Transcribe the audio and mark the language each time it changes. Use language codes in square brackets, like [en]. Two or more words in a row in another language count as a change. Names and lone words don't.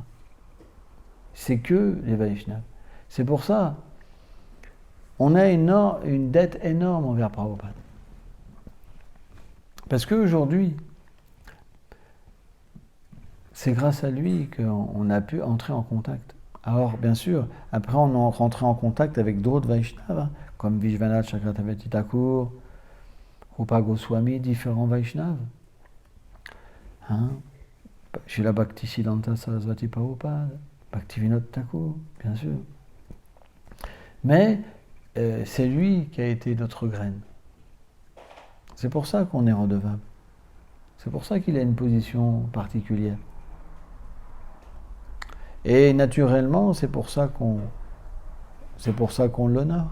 [fr] C'est que les Vaishnavas. C'est pour ça on a une dette énorme envers Prabhupada. Parce qu'aujourd'hui, c'est grâce à lui qu'on a pu entrer en contact. Alors, bien sûr, après on est rentré en contact avec d'autres Vaishnavas, comme Vishwanath Chakravarti Thakur, Rupa Goswami, différents Vaishnavas. Srila Bhaktisiddhanta Sarasvati Prabhupada, Bhaktivinoda Thakur, bien sûr. Mais c'est lui qui a été notre graine. C'est pour ça qu'on est redevable. C'est pour ça qu'il a une position particulière. Et naturellement, c'est pour ça qu'on l'honore.